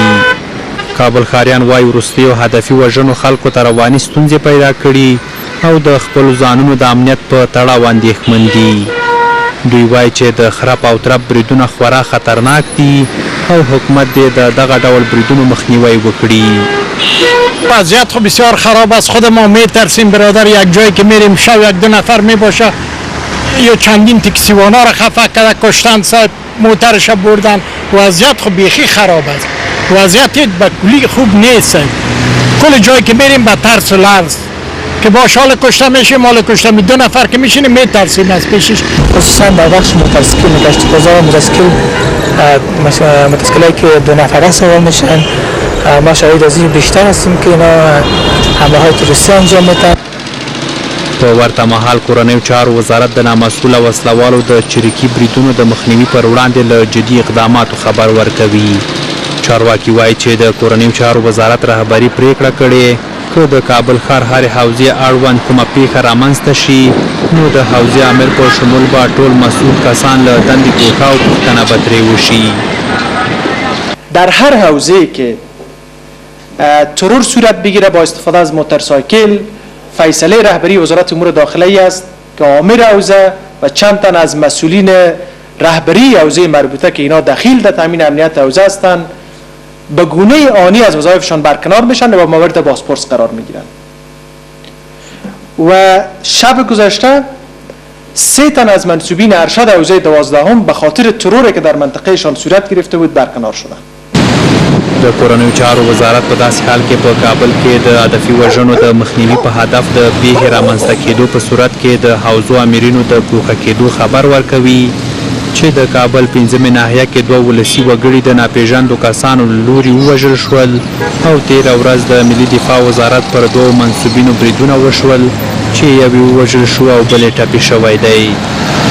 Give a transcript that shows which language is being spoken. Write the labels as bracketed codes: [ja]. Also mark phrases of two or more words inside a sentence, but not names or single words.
[ps] کابل ښاریان وایي وروستیو هدفي وژنو خلکو ته رواني ستونزې پیدا کړي او د خپلو ځانونو د امنیت په تړاو اندېښمن دي. دوی وایي چې د خرپ او ترپ بریدونه خورا خطرناک دي او حکومت دې د دغه ډول بریدونو مخنیوی وکړي. [fa] وضعیت خب بسیار خراب است. خود ما میترسیم برادر، یک جایی که میریم شب 1-2 نفر میباشه یا چندین تکسیوانا را خفه کرده کشتن، موترش بردن. وضعیت خب بیخی خراب است. وضعیت به کلی خوب نیست. کل جایی که میریم به ترس و لرز که با شال کشته میشیم، مال کشته 2 نفر که میشینیم میترسیم از پیشش. خصوصا در بخش موتورسیکل گشت بازار موتورسیکلایی که 2 نفره سوار میشن، ما شاهد از این بیشتر هستیم که اینا حمله های تروریستی انجام میدن. [ps] په ورته مهال کورنیو چارو وزارت د نامسؤله وسلوالو د چریکي بریدونو د مخنیوي پر وړاندې له جدي اقداماتو خبر ورکوي. چارواکي وایي چې د کورنیو چارو وزارت رهبري پریکړه کړې که د کابل ښار هرې حوزې اړوند کومه پیښه رامنځته شي نو د حوزې امیر په شمول به ټول مسؤل کسان له دندې ګوښه او پوښتنه به ترې وشي. [fa] در هر حوزه که ترور صورت بگیره با استفاده از موتورسایکل، فیصله رهبری وزارت امور داخلی است که آمر حوزه و چند تن از مسئولین رهبری حوزه مربوطه که اینا دخیل در تامین امنیت حوزه هستند به گونه آنی از وظایفشان برکنار میشن و مورد بازپرس قرار میگیرن. و شب گذشته 3 تن از منصوبین ارشد حوزه 12 به خاطر تروری که در منطقهشان صورت گرفته بود برکنار شدند. [ps] د کورنیو چارو وزارت په داسې حال کې په کابل کې د هدفي وژنو د مخنیوي په هدف د پیښې رامنځته کېدو په صورت کې د حوزو امیرینو د ګوښه کېدو خبر ورکوي چې د کابل 5مې ناحیه کې 2 ولسي وګړي د ناپېژاندو کسانو له لوري ووژل شول او تېره ورځ د ملي دفاع وزارت پر 2 منصوبینو بریدونه وشول چې یو یې ووژل شو او بل یې ټپي شوی دی.